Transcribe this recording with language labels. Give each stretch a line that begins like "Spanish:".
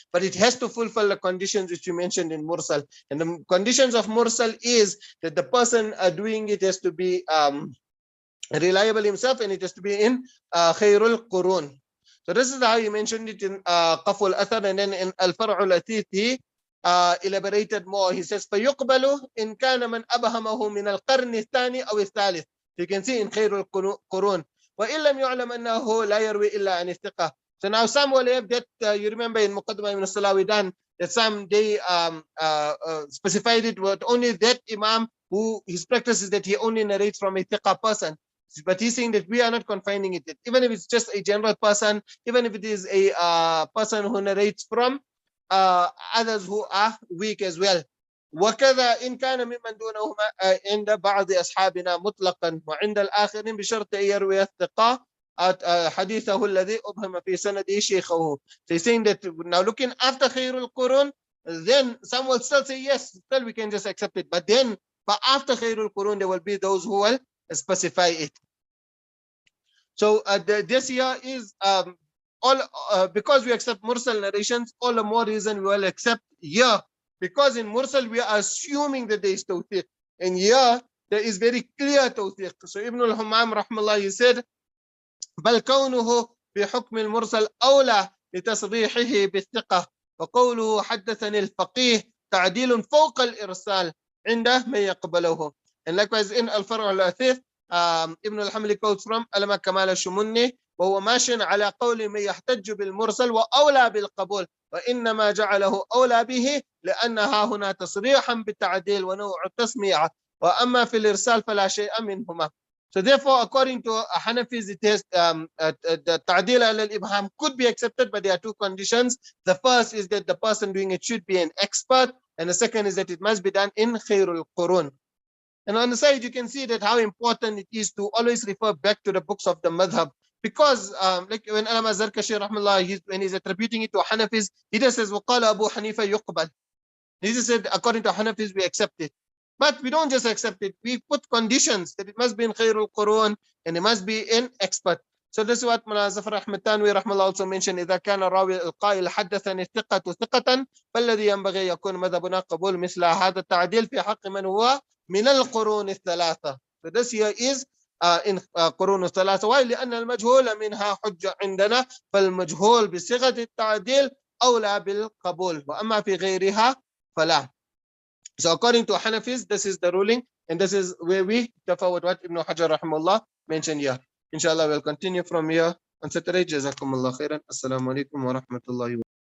English: But it has to fulfill the conditions which you mentioned in mursal. And the conditions of mursal is that the person doing it has to be reliable himself, and it has to be in khairul qurun. So this is how he mentioned it in Qafw al-Athar, and then in Al-Far'u al-Athith he elaborated more. He says,
Arabic: فَيُقْبَلُ إِنْ كَانَ مَنْ أَبْهَمَهُ مِنَ الْقَرْنِ الثَّانِي أَوِ الثَّالِثِ.
English: You can see in
Arabic: خَيْرُ الْقُرُونِ وَإِنْ لَمْ يُعْلَمْ أَنَّهُ لَا يَرْوِي إِلَّا عَنِ الثِّقَةِ.
English: So now some will have that, you remember in Muqaddimah ibn Salawi done, that some they specified it with only that imam who his practice is that he only narrates from a thiqa person. But he's saying that we are not confining it. Even if it's just a general person, even if it is a person who narrates from others who are weak as well.
Arabic: وكذا إن كان ممن دونهما عند بعض أصحابنا مطلقا وعند الآخرين بشرط أن يروي الثقة حديثه الذي أبهم في سنده شيخه.
English: So he's saying that now looking after خير القرون, then some will still say yes, still we can just accept it. But after خير القرون, there will be those who will specify it. So this here is all because we accept mursal narrations, all the more reason we will accept here, because in mursal we are assuming that there is tawfiq, and here there is very clear tawfiq. So Ibn al-Hammam rahmallah, he said,
Arabic: بل كونه في حكم المرسل أولى لتصريحه بالثقة، وقوله حدثني الفقيه تعديل فوق الإرسال عنده من يقبله.
English: And likewise in
Arabic: الفرع الأثيث, ابن الحمل quotes from علم كمال الشمني, وهو ماشٍ على قول من يحتج بالمرسل وأولى بالقبول، وإنما جعله أولى به لأنها هنا تصريحا بالتعديل ونوع التسميع، وأما في الإرسال فلا شيء منهما.
English: So therefore, according to Hanafis, it is the ta'dil al-Ibhām could be accepted, but there are two conditions. The first is that the person doing it should be an expert, and the second is that it must be done in khairul qurun. And on the side, you can see that how important it is to always refer back to the books of the madhab, because like when Allama Zarkashi rahmallah, when he's attributing it to Hanafis, he just says
Arabic: وَقَالَ أَبُو حَنِيفَ يُقْبَلْ.
English: He just said according to Hanafis we accept it. But we don't just accept it, we put conditions that it must be in khairul qurun and it must be in expert. So this is what Mullah Zafar Ahmad Tanwi rahmallah also mentioned,
Arabic: إذا كان الراوي القائل حدثني الثقة ثقة فالذي ينبغي يكون مذهبنا قبول مثل هذا التعديل في حق من هو من القرون الثلاثة.
English: So this here is in قرون الثلاثة. Why?
Arabic: لأن المجهول منها حجة عندنا، فالمجهول بصيغة التعديل أولى بالقبول، وأما في غيرها فلا.
English: So according to Hanafis, this is the ruling, and this is where we differ with what Ibn Hajar rahimahullah mentioned here. Inshallah, we'll continue from here on Saturday. Jazakumullah khairan. Assalamu alaikum wa rahmatullahi wa